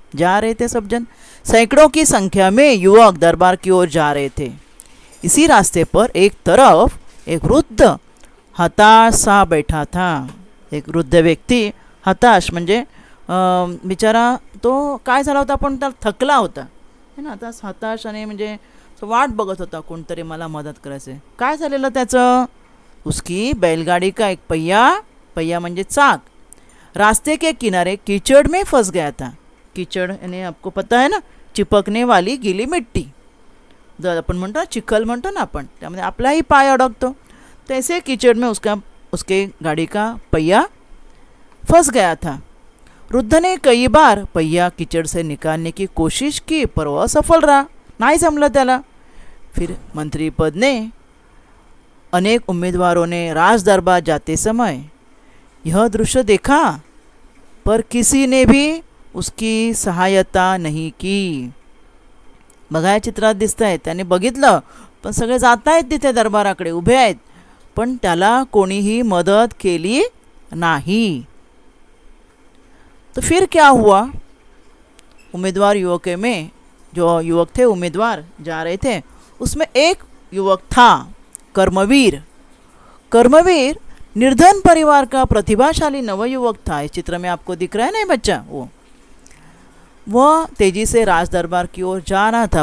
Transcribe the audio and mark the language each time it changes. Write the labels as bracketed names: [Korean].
[Hindi] जा रहे थे सब जन, सैकड़ों की संख्या में युवक दरबार की ओर जा रहे थे. इसी रास्ते पर एक तरफ एक वृद्ध हताश सा बैठा था. [Marathi] एक वृद्ध व्यक्ती, हताश म्हणजे बिचारा तो काय झाला होता, पण त्याला थकला होता है ना. आता हताश आणि म्हणजे वाट बघत होता, कोणतरी मला मदत करायचे. काय झालेलं त्याचं, [Hindi] उसकी बैलगाड़ी का एक पहिया [Marathi] म्हणजे चाक [Hindi] रास्ते के किनारे कीचड़ में फंस गया था. कीचड़ यानी आपको पता है ना, चिपकने वाली गीली मिट्टी, [Marathi] जर आपण म्हणतो ना चिखल म्हणतो ना आपण, त्यामध्ये आपलाही पाय अडकतो. [Hindi] तैसे कीचड़ में उसके गाड़ी का पहिया फंस गया था. वृद्ध ने कई बार पहिया कीचड़ से निकालने की कोशिश की पर वह असफल रहा, [Marathi] नहीं जमलं त्याला. [Hindi] फिर मंत्री पद ने अनेक उम्मीदवारों ने राज दरबार जाते समय यह दृश्य देखा पर किसी ने भी उसकी सहायता नहीं की. [Marathi] बघा चित्रात दिसत आहे, त्याने बघितलं पण सगळे जात आहेत तिथे दरबाराकडे उभे आहेत, पण त्याला कोणीही मदत केली नाही. [Hindi] तो फिर क्या हुआ, उम्मीदवार युवकों में जो युवक थे, उम्मीदवार जा रहे थे, उसमें एक युवक था कर्मवीर. कर्मवीर निर्धन परिवार का प्रतिभाशाली नवयुवक था. इस चित्र में आपको दिख रहा है ना बच्चा, वह तेजी से राज दरबार की ओर जा रहा था.